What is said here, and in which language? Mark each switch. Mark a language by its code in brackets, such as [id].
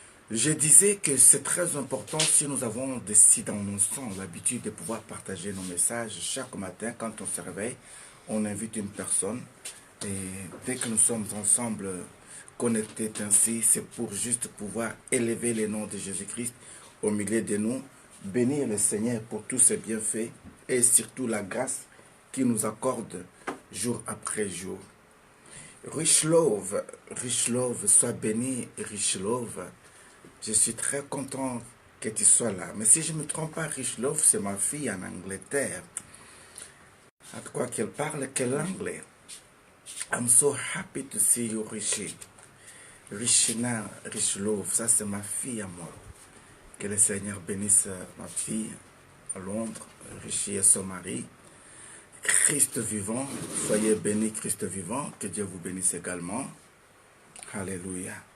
[fr] Je disais que c'est très important si nous avons si dans nos sons l'habitude de pouvoir partager nos messages chaque matin quand on se réveille, on invite une personne et dès que nous sommes ensemble connectés ainsi, c'est pour juste pouvoir élever le nom de Jésus-Christ au milieu de nous, bénir le Seigneur pour tous ses bienfaits et surtout la grâce qui nous accorde jour après jour. Richlove, sois béni, Richlove. Je suis très content que tu sois là. Mais si je ne me trompe pas, Richlove, c'est ma fille en Angleterre. À quoi qu'elle parle, quel anglais. [en] I'm so happy to see you, Richie. [fr] Richina, Richlove, ça c'est ma fille à moi. Que le Seigneur bénisse ma fille à Londres, Richie et son mari. Christ vivant, soyez bénis Christ vivant, que Dieu vous bénisse également. Alléluia.